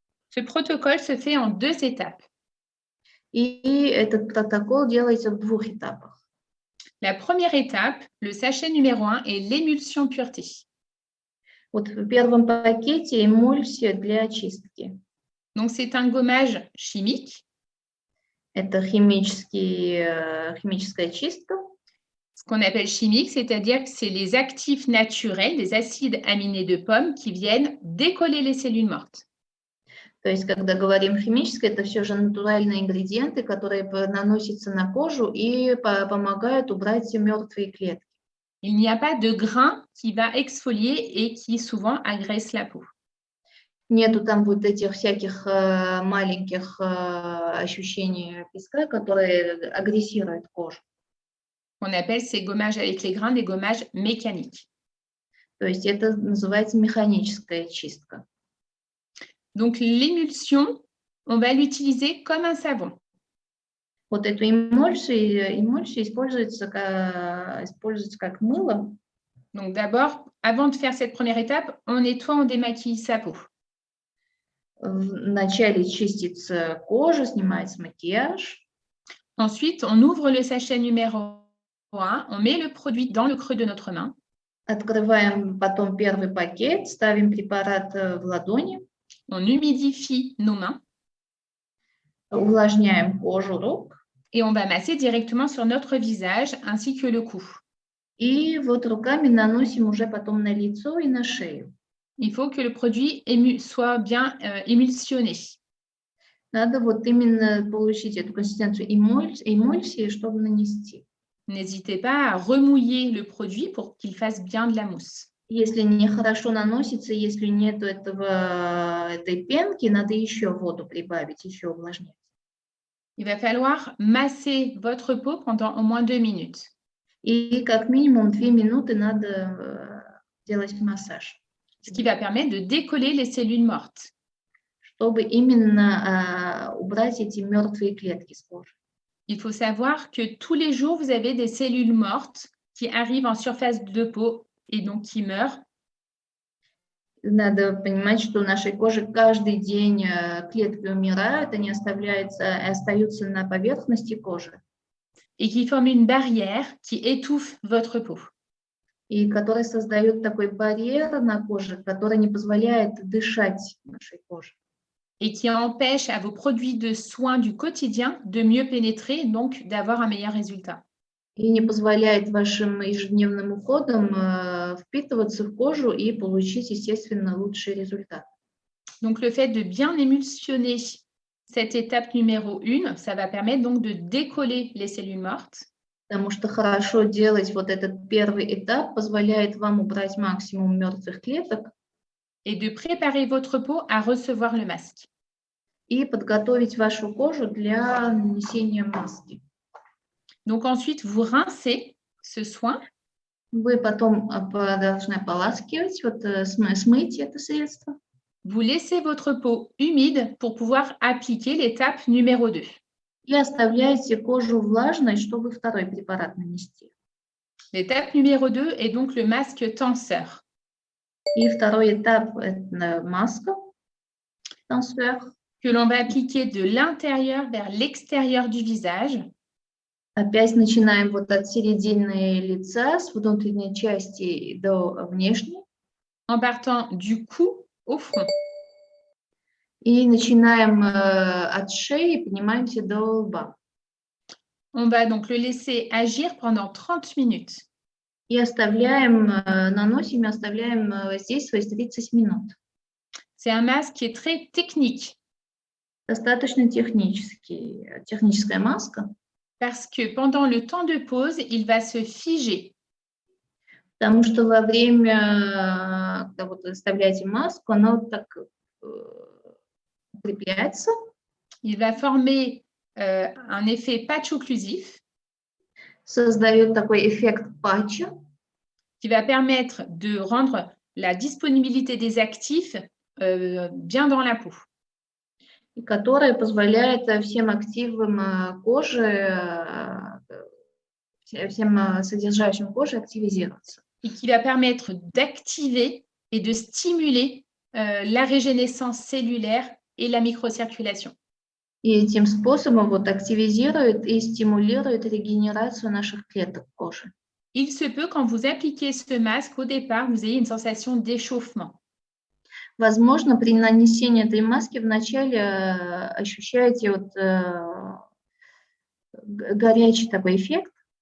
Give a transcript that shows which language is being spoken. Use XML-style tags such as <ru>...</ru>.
<fr>Ce protocole se fait en 2 étapes.</fr> <ru>И этот протокол делается в 2 этапах.</ru> <fr>La première étape, le sachet numéro 1, est l'émulsion pureté.</fr> <ru>Вот в первом пакете эмульсия для очистки.</ru> <fr>Donc, c'est un gommage chimique.</fr> <ru>Это химическая очистка.</ru> <fr>Ce qu'on appelle chimique, c'est-à-dire que c'est les actifs naturels, des acides aminés de pomme qui viennent décoller les cellules mortes.</fr> <ru>То есть, когда говорим химическое, это все же натуральные ингредиенты, которые наносятся на кожу и помогают убрать мертвые клетки.</ru> <fr>Il n'y a pas de grain qui va exfolier et qui souvent agresse la peau.</fr> <ru>Нету там вот этих всяких маленьких ощущений песка, которые агрессируют кожу.</ru> <fr>On appelle ces gommages avec les grains des gommages mécaniques.</fr> <ru>То есть это называется механическая чистка.</ru> <fr>Donc, l'émulsion, on va l'utiliser comme un savon.</fr> <ru>Вот эту эмульсию используется как мыло.</ru> <fr>Donc, d'abord, avant de faire cette première étape, on nettoie, on démaquille sa peau.</fr> <ru>Вначале чистится кожа, снимается макияж.</ru> <fr>Ensuite, on ouvre le sachet numéro 1, on met le produit dans le creux de notre main.</fr> <ru>Открываем потом первый пакет, ставим препарат в ладони.</ru> <fr>On humidifie nos mains.</fr> <ru>Увлажняем кожу рук.</ru> <fr>Et on va masser directement sur notre visage ainsi que le cou.</fr> <ru>И вот руками наносим уже потом на лицо и на шею.</ru> <fr>Il faut que le produit soit bien émulsionné.</fr> <ru>Надо вот именно получить эту консистенцию эмульсии, чтобы нанести.</ru> <fr>N'hésitez pas à remouiller le produit pour qu'il fasse bien de la mousse.</fr> <ru>Если нехорошо наносится, если нет этой пенки, надо еще воду прибавить, еще увлажнять.</ru> <fr>Il va falloir masser votre peau pendant au moins 2 minutes.</fr> <ru>И как минимум 2 минуты надо делать массаж.</ru> <fr>Ce qui va permettre de décoller les cellules mortes.</fr> <ru>Чтобы именно убрать эти мертвые клетки с кожи.</ru> <fr>Il faut savoir que tous les jours, vous avez des cellules mortes qui arrivent en surface de peau et donc qui meurent.</fr> <ru>Надо понимать, что у нашей кожи каждый день клетки умирают, они остаются на поверхности кожи.</ru> <fr>Et qui forment une barrière qui étouffe votre peau.</fr> <ru>и которые создают такой барьер на коже, который не позволяет дышать нашей коже.</ru> <fr>et qui empêche à vos produits de soins du quotidien de mieux pénétrer, donc d'avoir un meilleur résultat.</fr> <ru>И не позволяет вашим ежедневным уходам впитываться в кожу и получить, естественно, лучший результат.</ru> <fr>Donc, le fait de bien émulsionner cette étape numéro 1, ça va permettre donc de décoller les cellules mortes.</fr> <ru>Потому что хорошо делать вот этот первый этап позволяет вам убрать максимум мертвых клеток</ru> <fr>Et de préparer votre peau à recevoir le masque.</fr> <ru>и подготовить вашу кожу для нанесения маски.</ru> <fr>Donc ensuite, vous rincez ce soin.</fr> <ru>Вы потом должны ополаскивать, смыть это средство.</ru> <fr>Vous laissez votre peau humide pour pouvoir appliquer l'étape numéro 2.</fr> <ru>И оставляете кожу влажной, чтобы второй препарат нанести.</ru> <fr>L'étape numéro 2 est donc le masque tenseur.</fr> <ru>И второй этап – это маска, тенсер,</ru> <fr>que l'on va appliquer de l'intérieur vers l'extérieur du visage.</fr> <ru>Опять начинаем вот от середины лица, с внутренней части до внешней.</ru> <fr>En partant du cou au front.</fr> <ru>И начинаем от шеи и поднимаемся до лба.</ru> <fr>On va donc le laisser agir pendant 30 minutes.</fr> <ru>И наносим и оставляем воздействовать 30 минут.</ru> <fr>C'est un masque qui est très technique.</fr> <ru>Достаточно техническая маска.</ru> <fr>Parce que pendant le temps de pause, il va se figer.</fr> <ru>Потому что во время, когда вы оставляете маску, она вот так укрепляется.</ru> <fr>Il va former un effet patch occlusif.</fr> <ru>Создает такой эффект патча.</ru> <fr>Qui va permettre de rendre la disponibilité des actifs bien dans la peau.</fr> <ru>Которая позволяет всем активам кожи, всем содержащим кожи активизироваться.</ru> <fr>Et qui va permettre d'activer et de stimuler la régénérescence cellulaire et la microcirculation.</fr> <ru>И этим способом активизирует и стимулирует регенерацию наших клеток кожи.</ru> <fr>Il se peut, quand vous appliquez ce masque, au départ, vous ayez une sensation d'échauffement.</fr> <ru>Возможно, при нанесении этой маски вначале ощущаете горячий такой эффект.</ru>